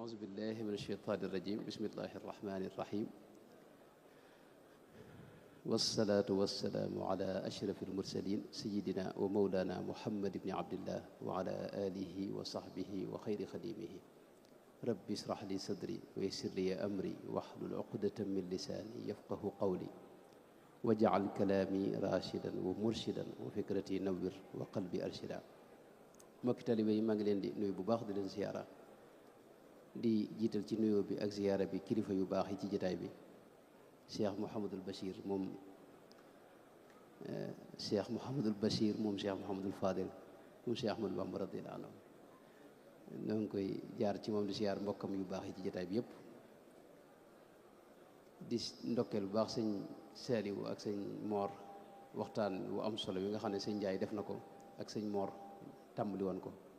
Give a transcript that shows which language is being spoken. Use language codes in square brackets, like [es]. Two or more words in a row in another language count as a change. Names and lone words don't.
[ar] أعوذ بالله من الشيطان الرجيم بسم الله الرحمن الرحيم والصلاة والسلام على أشرف المرسلين سيدنا ومولانا محمد بن عبد الله وعلى آله وصحبه وخير خديمه رب اشرح لي صدري ويسر لي أمري واحلل عقدة من لساني يفقه قولي واجعل كلامي راشدا ومرشدا وفكرتي نور وقلبي أرشدا [wo] mbokki taalibe yi maa ngi leen di nuyu bu baax di leen ziyaara di jiital ci nuyoo bi ak ziyaara bi kilifa yu baax yi ci jotaay bi Cheikh Mouhamadul Bachir moom Cheikh Mouhamadul Bachir moom Cheikh Mouhamadul Fadel moom Cheikh Ahmadou Bamba [ar] رضي الله عنه [wo] ñoo ngi koy jaar ci moom di ziyaar mbokkam yu baax yi ci jotaay bi yëpp di ndokkeel bu baax sëñ Saliou ak sëñ Mor waxtaan wu am solo bi nga xam ne sëñ Ndiaye def na ko ak sëñ Mor tàmbali woon ko